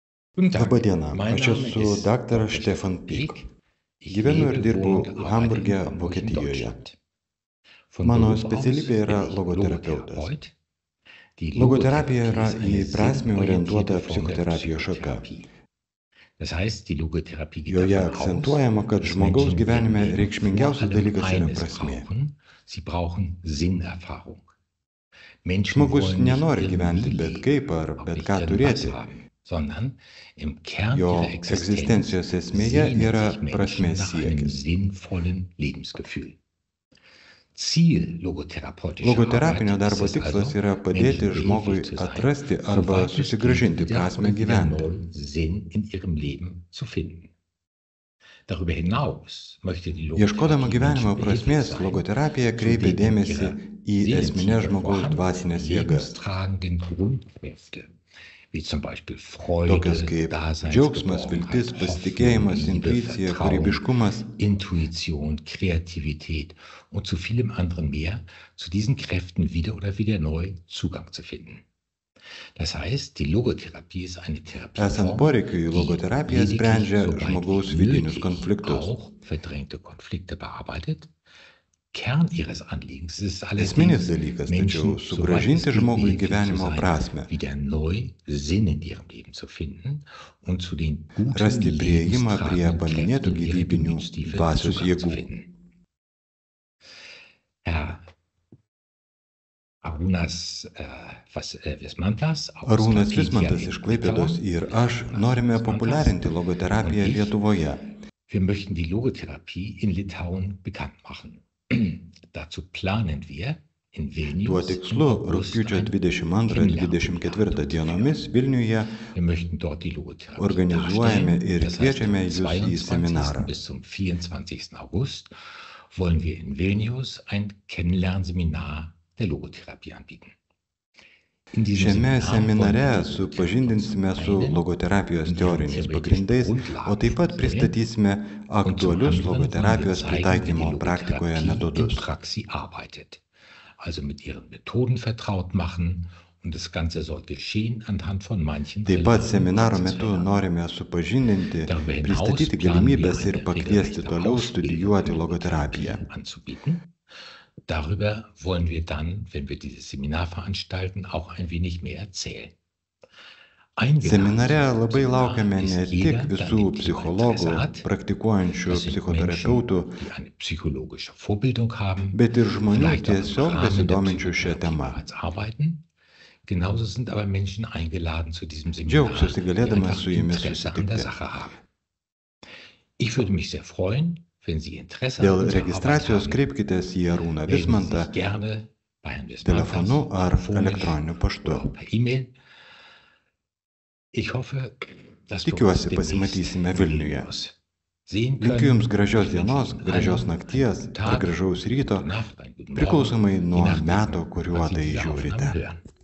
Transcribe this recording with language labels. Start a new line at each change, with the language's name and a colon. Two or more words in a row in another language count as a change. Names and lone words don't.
German: Guten Tag,
Lithuanian: Labadiena,
German: mein
Lithuanian: aš
German: Name
Lithuanian: esu
German: ist
Lithuanian: daktaras
German: Dr. Stefan
Lithuanian: Stefan Pik.
German: Peek. Ich
Lithuanian: Gyvenu ir
German: lebe,
Lithuanian: dirbu
German: wohne und arbeite in
Lithuanian: Hamburge,
German: Hamburg in
Lithuanian: Vokietijoje.
German: Deutschland. Von
Lithuanian: Mano
German: Beruf aus
Lithuanian: specialybė
German: bin
Lithuanian: yra
German: ich
Lithuanian: logoterapeutas.
German: Logotherapeut. Die
Lithuanian: Logoterapija
German: Logotherapie
Lithuanian: yra
German: ist
Lithuanian: į
German: eine
Lithuanian: prasmę
German: sinnorientierte
Lithuanian: orientuota
German: Form der
Lithuanian: psichoterapijos šaka.
German: Psychotherapie. Das heißt, die Logotherapie geht
Lithuanian: Joje
German: davon aus,
Lithuanian: akcentuojama, kad
German: dass
Lithuanian: žmogaus
German: Menschen in ihrem
Lithuanian: gyvenime
German: Leben vor
Lithuanian: reikšmingiausias
German: allem
Lithuanian: dalykas yra
German: eines
Lithuanian: prasmė.
German: brauchen: Sie brauchen Sinnerfahrung. Menschen
Lithuanian: Žmogus
German: wollen nicht
Lithuanian: nenori
German: irgendwie
Lithuanian: gyventi bet
German: leben,
Lithuanian: kaip ar
German: auch
Lithuanian: bet
German: nicht
Lithuanian: ką
German: irgendwas
Lithuanian: turėti.
German: haben, sondern im Kern
Lithuanian: Jo
German: ihrer Existenz
Lithuanian: egzistencijos esmėje
German: sehnen
Lithuanian: yra
German: sich Menschen
Lithuanian: prasmės
German: nach einem
Lithuanian: siekis.
German: sinnvollen Lebensgefühl. Ziel logotherapeutischer
Lithuanian: Logoterapinio
German: Arbeit ist
Lithuanian: darbo
German: es
Lithuanian: tikslas
German: also,
Lithuanian: yra padėti
German: Menschen
Lithuanian: žmogui
German: behilflich zu sein,
Lithuanian: atrasti arba
German: soweit es geht,
Lithuanian: susigrąžinti
German: wieder
Lithuanian: prasmę
German: und wieder
Lithuanian: gyventi.
German: neu Sinn in ihrem Leben zu finden. Darüber hinaus möchte die
Lithuanian: Ieškodama
German: Logotherapie
Lithuanian: gyvenimo
German: Menschen behilflich
Lithuanian: prasmės,
German: sein,
Lithuanian: logoterapija
German: zu
Lithuanian: kreipia
German: den in
Lithuanian: dėmesį
German: ihrer
Lithuanian: į esminės
German: Seelentiefe
Lithuanian: žmogaus
German: vorhandenen
Lithuanian: dvasinės jėgas,
German: lebenstragenden Grundkräfte, wie zum Beispiel Freude,
Lithuanian: tokias kaip džiaugsmas, viltis,
German: Daseinsgeborgenheit,
Lithuanian: pasitikėjimas,
German: Hoffnung, Liebe,
Lithuanian: intuicija,
German: Vertrauen,
Lithuanian: kūrybiškumas.
German: Intuition, Kreativität und zu vielem anderen mehr, zu diesen Kräften wieder oder wieder neu Zugang zu finden. Das heißt, die Logotherapie ist eine
Lithuanian: Esant
German: Therapieform,
Lithuanian: poreikiui,
German: die
Lithuanian: logoterapija
German: lediglich
Lithuanian: sprendžia
German: soweit
Lithuanian: žmogaus
German: wie
Lithuanian: vidinius
German: nötig
Lithuanian: konfliktus.
German: auch verdrängte Konflikte bearbeitet. Kern ihres Anliegens ist
Lithuanian: Esminis
German: allerdings,
Lithuanian: dalykas, tačiau
German: Menschen, soweit es
Lithuanian: sugrąžinti
German: geht,
Lithuanian: žmogui
German: behilflich zu
Lithuanian: gyvenimo
German: sein,
Lithuanian: prasmę,
German: wieder neu Sinn in ihrem Leben zu finden und zu den guten,
Lithuanian: rasti prieimą prie
German: lebenstragenden
Lithuanian: paminėtų
German: Kräften ihrer
Lithuanian: gyvybinių
German: Gemütstiefe
Lithuanian: dvasios
German: Zugang zu
Lithuanian: jėgų.
German: finden. Herr Arūnas Vismantas aus
Lithuanian: Arūnas Klaipėda Vismantas iš Klaipėdos ir aš norime populiarinti logoterapiją Lietuvoje.
German: Wir möchten die Logotherapie in Litauen bekannt machen. Dazu planen wir in
Lithuanian: Tuo
German: Vilnius
Lithuanian: tikslu rugpjūčio 22-24 dienomis Vilniuje
German: Wir möchten dort die Logotherapie
Lithuanian: organizuojame
German: darstellen.
Lithuanian: ir
German: Das heißt,
Lithuanian: kviečiame
German: vom
Lithuanian: jūs į
German: 22.
Lithuanian: seminarą.
German: bis zum 24. August wollen wir in Vilnius ein Kennenlernseminar der Logotherapie anbieten. In diesem
Lithuanian: Šiame
German: Seminar
Lithuanian: seminare
German: wollen wir die
Lithuanian: supažindinsime su
German: einen
Lithuanian: logoterapijos
German: und
Lithuanian: teoriniais
German: theoretischen
Lithuanian: pagrindais,
German: Grundlagen
Lithuanian: o taip pat
German: vorstellen.
Lithuanian: pristatysime
German: Und zum
Lithuanian: aktualius
German: anderen wollen wir
Lithuanian: logoterapijos
German: zeigen, wie die
Lithuanian: pritaikymo praktikoje
German: Logotherapie in
Lithuanian: metodus.
German: Praxis arbeitet. Also mit ihren Methoden vertraut machen, und das Ganze soll geschehen anhand von manchen
Lithuanian: Taip pat
German: relevanten
Lithuanian: seminaro metu
German: Praxisfeldern.
Lithuanian: norime supažindinti,
German: Darüber hinaus
Lithuanian: pristatyti
German: planen wir
Lithuanian: galimybės ir
German: eine
Lithuanian: pakviesti
German: regelrechte
Lithuanian: toliau studijuoti
German: Ausbildung
Lithuanian: logoterapiją.
German: anzubieten. Darüber wollen wir dann, wenn wir dieses Seminar veranstalten, auch ein wenig mehr erzählen.
Lithuanian: Seminare labai laukiame ne
German: ist
Lithuanian: tik
German: jeder,
Lithuanian: visų
German: der an dem Thema
Lithuanian: psichologų,
German: Interesse hat.
Lithuanian: praktikuojančių
German: Das sind
Lithuanian: psichoterapeutų,
German: Menschen, die eine psychologische Vorbildung haben,
Lithuanian: bet ir žmonių
German: vielleicht auch im
Lithuanian: tiesiog
German: Rahmen der
Lithuanian: besidominčių šią
German: Psychotherapie
Lithuanian: temą.
German: bereits arbeiten. Genauso sind aber Menschen eingeladen zu diesem Seminar,
Lithuanian: Džiaugsiuosi
German: die
Lithuanian: galėdamas
German: einfach
Lithuanian: su jumis
German: Interesse an der
Lithuanian: susitikti.
German: Sache haben. Ich würde mich sehr freuen, wenn Sie Interesse
Lithuanian: Dėl
German: an unserer Arbeit
Lithuanian: registracijos
German: haben.
Lithuanian: kreipkitės į Arūną
German: Melden Sie
Lithuanian: Vismantą
German: sich gerne bei Herrn
Lithuanian: telefonu
German: Vismantas,
Lithuanian: ar
German: telefonisch
Lithuanian: elektroniniu paštu.
German: oder per E-Mail. Ich hoffe, dass wir uns
Lithuanian: Tikiuosi
German: demnächst
Lithuanian: pasimatysime Vilniuje.
German: sehen
Lithuanian: Linkiu
German: können.
Lithuanian: Jums gražios
German: Ich wünsche
Lithuanian: dienos,
German: Ihnen
Lithuanian: gražios
German: allen
Lithuanian: nakties
German: einen guten
Lithuanian: ar
German: Tag,
Lithuanian: gražaus ryto,
German: gute Nacht, einen guten Morgen,
Lithuanian: priklausomai
German: je
Lithuanian: nuo
German: nachdem,
Lithuanian: meto, kuriuo
German: wann Sie
Lithuanian: tai
German: diese
Lithuanian: žiūrite.
German: Aufnahme hören.